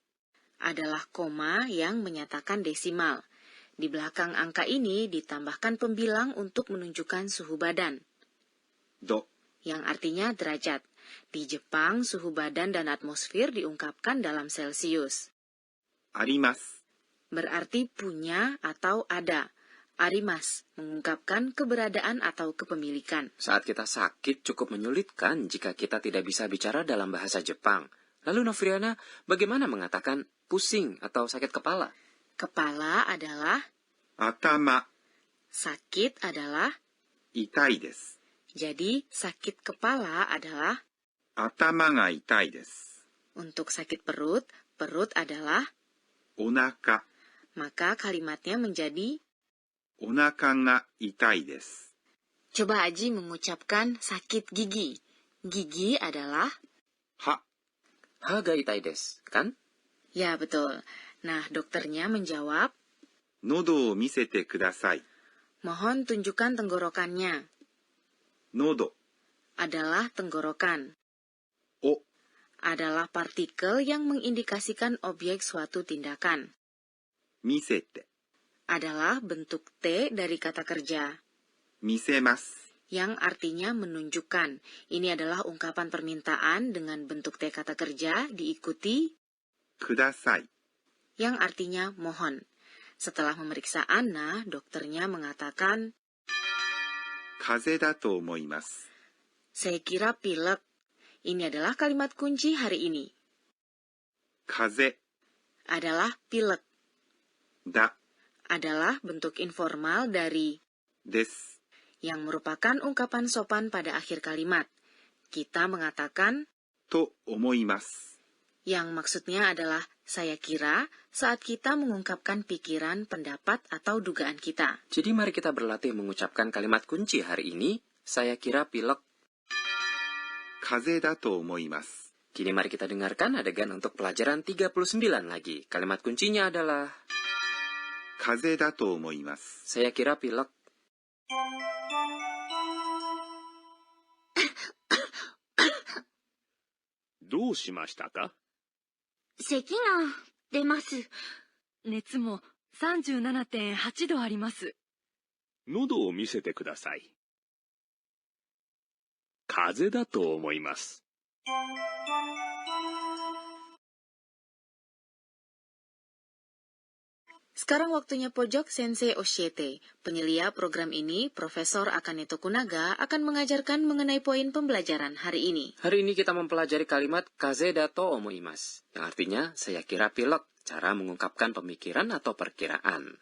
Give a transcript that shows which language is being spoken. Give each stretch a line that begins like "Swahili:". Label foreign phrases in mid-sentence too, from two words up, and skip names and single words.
Indonesian: Adalah koma yang menyatakan desimal. Di belakang angka ini ditambahkan pembilang untuk menunjukkan suhu badan,
Japanese: 度
Indonesian: yang artinya derajat. Di Jepang, suhu badan dan atmosfer diungkapkan dalam Celcius.
Japanese: あります。
Indonesian: Berarti punya atau ada. Arimas mengungkapkan keberadaan atau kepemilikan. Saat kita sakit cukup menyulitkan jika kita tidak bisa bicara dalam bahasa Jepang. Lalu Novriana, bagaimana mengatakan pusing atau sakit kepala? Kepala adalah,
Japanese: 頭
Indonesian: sakit adalah,
Japanese: 痛いです。
Indonesian: jadi sakit kepala adalah,
Japanese: 頭が痛いです。
Indonesian: untuk sakit perut, perut adalah,
Japanese: お腹
Indonesian: maka kalimatnya menjadi,
Japanese: お腹が痛いです。
Indonesian: coba Aji mengucapkan sakit gigi. Gigi adalah,
Japanese: 歯歯が痛いです,
Indonesian: kan? ya betul. Nah, dokternya menjawab,
Japanese: 喉を見せてください。
Indonesian: mohon tunjukkan tenggorokannya.
Japanese: 喉
Indonesian: Adalah tenggorokan.
Japanese: を
Indonesian: Adalah partikel yang mengindikasikan objek suatu tindakan.
Japanese: 見せて
Indonesian: Adalah bentuk T dari kata kerja,
Japanese: 見せます。
Indonesian: yang artinya menunjukkan. Ini adalah ungkapan permintaan dengan bentuk T kata kerja diikuti
Japanese: ください。
Indonesian: yang artinya mohon. Setelah memeriksa Anna, dokternya mengatakan,
Japanese: 風邪だと思います。
Indonesian: saya kira pilek. Ini adalah kalimat kunci hari ini.
Japanese: 風
Indonesian: Adalah pilek.
Japanese: だ
Indonesian: Adalah bentuk informal dari
Japanese: です。
Indonesian: yang merupakan ungkapan sopan pada akhir kalimat. kita mengatakan
Japanese: と思います。
Indonesian: yang maksudnya adalah saya kira saat kita mengungkapkan pikiran, pendapat, atau dugaan kita. Jadi mari kita berlatih mengucapkan kalimat kunci hari ini. Saya kira pilek.
Japanese: 風邪だと思います。
Indonesian: Kini mari kita dengarkan adegan untuk pelajaran 39 lagi. Kalimat kuncinya adalah
Japanese: 風邪だと思います。
Indonesian: saya kira pilek.
Japanese: どうしましたか？咳が出ます。熱も37.8度あります。喉を見せてください。風邪だと思います。
Indonesian: Sekarang waktunya pojok Sensei Oshiete. Penyelia program ini, Profesor Akane Tokunaga, akan mengajarkan mengenai poin pembelajaran hari ini. Hari ini kita mempelajari kalimat
Japanese: 風邪だと思います,
Indonesian: yang artinya saya kira pilek, cara mengungkapkan pemikiran atau perkiraan.